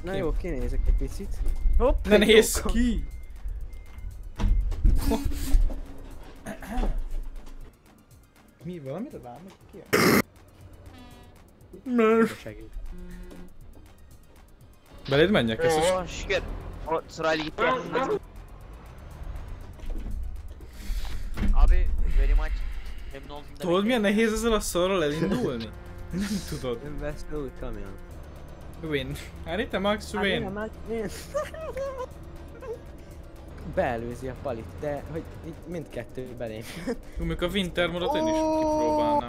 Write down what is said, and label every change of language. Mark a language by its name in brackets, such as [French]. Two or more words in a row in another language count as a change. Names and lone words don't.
[Hungarian] Na jó, kinézek egy picit. Hopp! Ne nézz ki! Mi, valamire vágnak ki? Segít. Beléd menjek, ez [English] Oh shit! [Turkish] Oh, sırayla gitti ya. Abi, [English] very much. [Turkish] Memnun oldum demek. [Hungarian] Tudod milyen nehéz ezzel a szarral elindulni? Nem tudod. Nem vesz be úgy kamion. [English] Win. Anita Max win. [Hungarian] Beelőzi a palit, de hogy így mindkettő belém. Mondjuk a Winter modot én is kipróbálnám.